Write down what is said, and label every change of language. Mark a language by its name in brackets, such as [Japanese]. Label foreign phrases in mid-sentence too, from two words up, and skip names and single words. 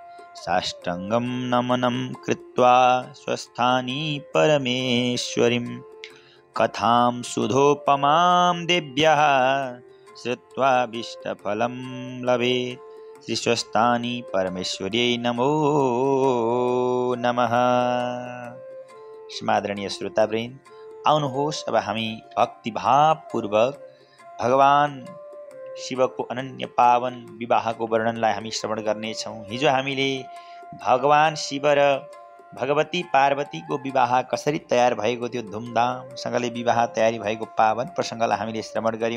[Sanskrit] साष्टाङ्गं नमनं कृत्वा स्वस्थानी परमेश्वरीं कथां सुधोपमां देव्याः श्रुत्वा भीष्टफलं लभेत्। श्री स्वस्तानी परमेश्वर्यै नमो नमः। [Nepali] समादरणीय श्रोतावृन्द, आउनुहोस् अब हामी भक्तिभावपूर्वक भगवान शिवको अनन्य पावन विवाहको वर्णनलाई हामी श्रवण गर्नेछौँ। हिजो हामीले भगवान शिव र भगवती पार्वतीको विवाह कसरी तयार भएको थियो, धुमधामसँगले विवाह तयारी भएको पावन प्रसङ्गलाई हामीले श्रवण गऱ्यौँ।